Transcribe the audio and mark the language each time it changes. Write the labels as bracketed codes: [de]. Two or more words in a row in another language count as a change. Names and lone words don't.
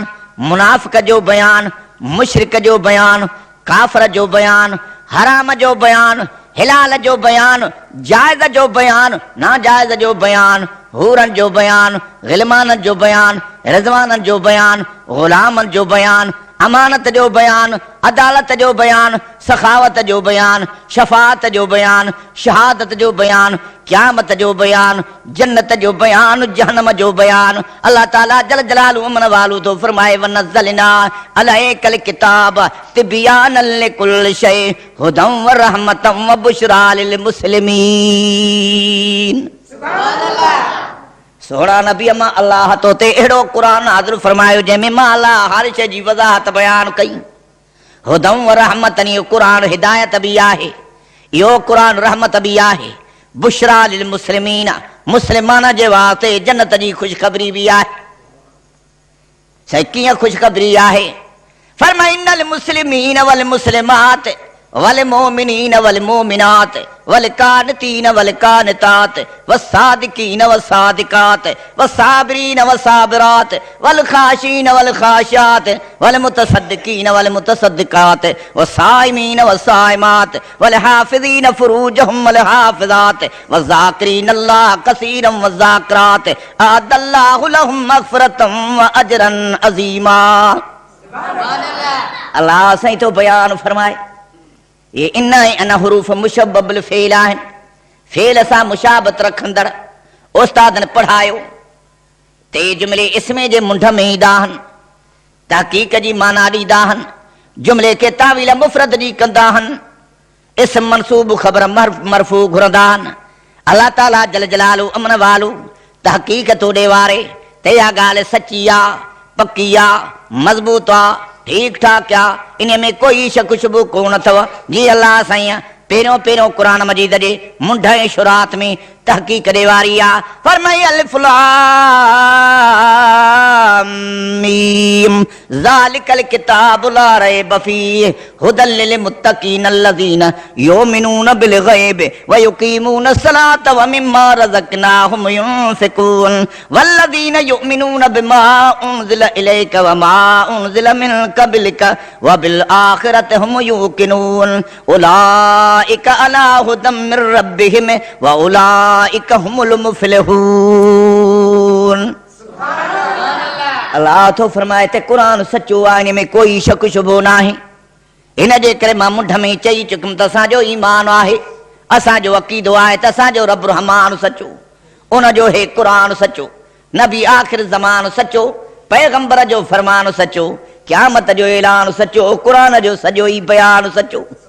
[sd] मुनाफ़िक जो बयान मुशरिक जो बयान काफ़िर जो बयान हराम जो बयान हिलाल जो बयान जायज़ जो बयान नाजायज़ जो बयान हूरन जो बयान ग़िलमान जो बयान रिज़वान जो बयान ग़ुलामन जो बयान अमानत जो बयान अदालत जो बयान सखावत जो बयान शफाअत जो बयान शहादत जो बयान क़यामत जो बयान जन्नत जो बयान जहन्नम जो बयान। [ar] الله تعالى جل جلاله [sd] अमन वालू तो फरमाए [ar] ونزلنا عليك الكتاب تبيانا لكل شيء هدى ورحمة وبشرى للمسلمين. [sd] सोना नबी मां अल्लाह तो ते अहिड़ो क़ुरान नाज़िल फरमायो जंहिंमें मां अल्लाह हर शइ जी वज़ाहत बयान कई। [ar] هدى ورحمة [sd] इहो क़ुरान हिदायत भी आहे इहो क़ुरान रहमत भी आहे [ar] بشرى للمسلمين [sd] मुस्लमान जे वास्ते जन्नत जी ख़ुशख़बरी भी आहे। सही कीअं ख़ुशख़बरी आहे फरमाए [ar] إن المسلمين والمسلمات والمؤمنين والمؤمنات والقانتين والقانتات والصادقين والصادقات والصابرين والصابرات والخاشعين والخاشعات والمتصدقين والمتصدقات والصائمين والصائمات والحافظين فروجهم والحافظات والذاكرين الله كثيرا والذاكرات أعد الله لهم مغفرة وأجرا عظيما. [sd] अल्लाह सही तो बयान फरमाए ये इन अन हरूफ मुशब्बल फेल आहिनि फेल सां मुशाबत रखंदड़ उस्तादन पढ़ायो ते जुमिले इसमे जे मुंड में ईंदा आहिनि तहक़ीक़ जी माना ॾींदा आहिनि जुमिले खे तावील मुफ़रद जी कंदा आहिनि इस्म मनसूब ख़बर मरफ़ू घुरंदा आहिनि। [ar] الله تعالى جل جلاله [sd] अमन वालू तहक़ीक़ तो ॾे वारे ते इहा ॻाल्हि सची आहे पकी आहे मज़बूत आहे ठीक ठाक आ इन में कोई शक शुबू कोन अथव। जी अल्लाह साईं पहिरियों पहिरियों क़ुरान मजीद जे मुंड ऐं शुरात में तहक़ीक़ ॾे वारी आहे। [ar] फरमाई الم ذلك الكتاب لا ريب فيه هدى لل متقين الذين يؤمنون بالغيب ويقيمون الصلاة ومما رزقناهم ينفقون والذين يؤمنون بما أنزل إليك وما أنزل من قبلك وبالآخرة هم يوقنون أولئك على هدى من ربهم وأولئك هم المفلحون. [sd] अल्लाह तो फरमाए ते कुरान सच्चो आहे इन में कोई शक शुबो नाहे। इन जे करे मां मुंड में चई चुकमि त असांजो ईमान आहे असांजो अक़ीदो आहे त असांजो रब रहमान सच्चो उन जो हे कुरान सचो, नबी आखिर ज़मान सचो, पैगंबर जो फरमान सचो, क़यामत जो ऐलान सचो, कुरान जो सजो ही बयान सचो।